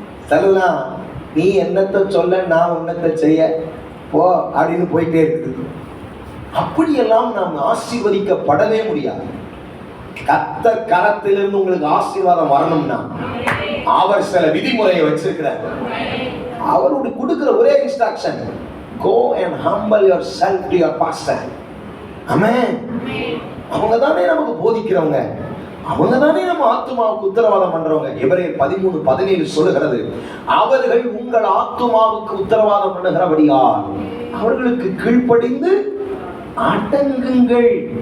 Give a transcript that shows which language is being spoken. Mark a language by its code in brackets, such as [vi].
[ta] சிலலாம் நீ என்னத்தை சொல்ல நான் உன்னத்தை செய்ய போ அப்படின்னு போயிட்டே இருக்குது. அப்படியெல்லாம் நாம் ஆசீர்வதிக்கப்படவே முடியாது. கர்த்தர் கரத்திலிருந்து உங்களுக்கு ஆசீர்வாதம் வரணும்னா அவர் சில விதிமுறையை வச்சிருக்கிறார். அவருடைய கொடுக்கிற ஒரே instruction, [en] go and humble yourself to your pastor. [ta] ஆமென். அவங்க தானே நமக்கு போதிக்கிறவங்க, அவங்க தானே நம்ம ஆத்துமாவுக்கு உத்தரவாதம் பண்றவங்க. எபிரேயர் 13:17 சொல்லுகிறது, அவர்கள் உங்கள் ஆத்துமாவுக்கு உத்தரவாதம் பண்ணுகிறபடியால் அவர்களுக்கு கீழ்ப்படிந்து அடங்குங்கள்.